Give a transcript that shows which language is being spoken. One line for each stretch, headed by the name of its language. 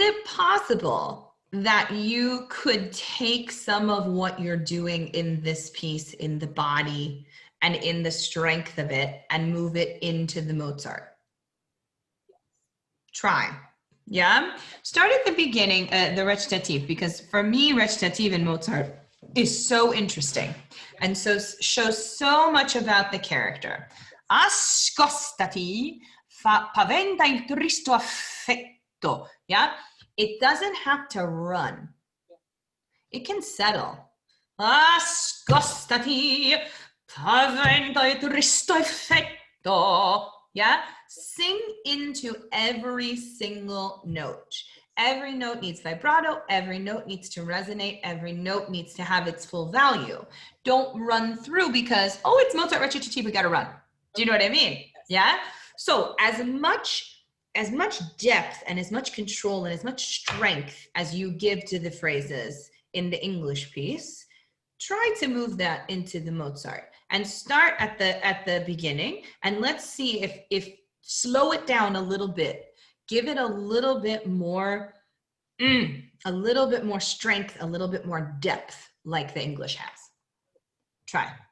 English: Is it possible that you could take some of what you're doing in this piece, in the body and in the strength of it, and move it into the Mozart? Yes. Try. Yeah. Start at the beginning, the recitative, because for me, recitative in Mozart is so interesting and so shows so much about the character.
Italian: Ascoltati paventa il tristo affetto.
English: Yeah. It doesn't have to run. It can settle.
Italian: Ascoltati paventa il tristo affetto.
English: Yeah. Sing into every single note. Every note needs vibrato. Every note needs to resonate. Every note needs to have its full value. Don't run through because, oh, it's Mozart recitative, we got to run. Do you know what I mean? Yeah. So as much depth and as much control and as much strength as you give to the phrases in the English piece, try to move that into the Mozart and start at the beginning, and let's see if slow it down a little bit, give it a little bit more strength, a little bit more depth, like the English has. Try.